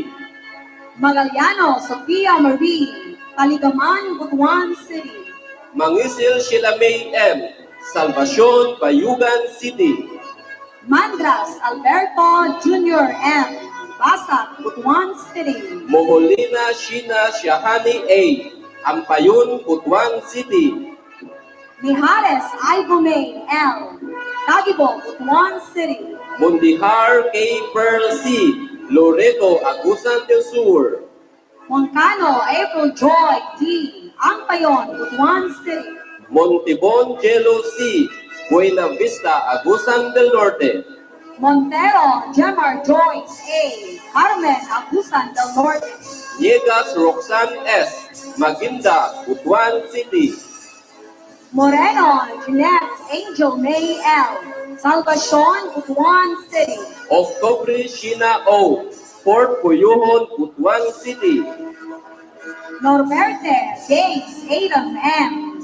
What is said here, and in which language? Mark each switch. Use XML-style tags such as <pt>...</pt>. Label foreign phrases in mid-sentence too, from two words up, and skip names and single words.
<en>Magaliano Sofia Marie, Taligaman, Butuan City. Mangisil Shilamay M. Salvacion, Bayugan City. Mandras Alberto Jr. M. Basat, Butuan City. Momolina Shina Shahani A. Ampayon, Butuan City. Mijares Aibumay L. Tagibo, Butuan City. Mundihar K. Pearl C. Loreto, Agusan del Sur. Moncano April Joy D. Ampayon, Butuan City. Montibon Jello C. Buena Vista, Agusan del Norte. Montero Gemar Joyce A. Carmen, Agusan del Norte. Niegas Roxanne S. Maginda, Butuan City. Moreno Jeanette Angel May L. Salvacion, Butuan City. Octobre Shina O. Fort Puyuhon, Butuan City. Norberte Gates Adam M.</en>